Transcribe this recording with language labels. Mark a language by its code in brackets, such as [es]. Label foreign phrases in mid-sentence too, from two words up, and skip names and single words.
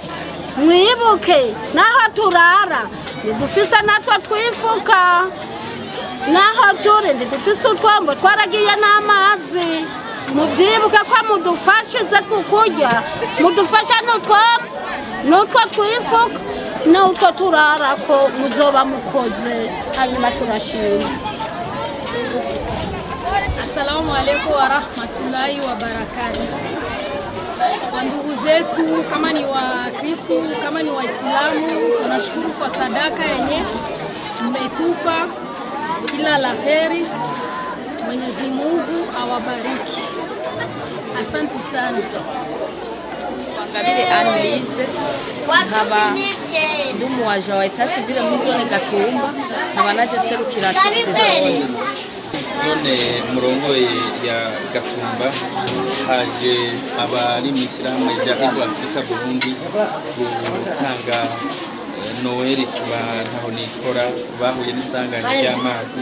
[rn] Mwibuke naho turara dufise natwe twifuka, naho turi dufise utwombo twaragiye n'amazi. Mubyibuke ko mudufashize kukurya, mudufasha n'utwo twifuka n'utwo turara ko muzoba mukoze. Hanyuma turashima. [ar] السلام عليكم ورحمة الله وبركاته. [sw] Kwa ndugu zetu kama ni wa Kristo, kama ni Waislamu, tunashukuru kwa sadaka yenye mmetupa. Kila la heri, Mwenyezi Mungu awabariki. Asante sana. [rn] Wangabire Annelise nkaba ndumu waje wa etasi vile muzone Gatumba, nkaba naje serukira zone. Zone murongoye ya Gatumba haje abari mishyirahamwe Jaribu Afrika Burundi gutanga Noheli kubantu nikora bahuye n'isanganya ry'amazi.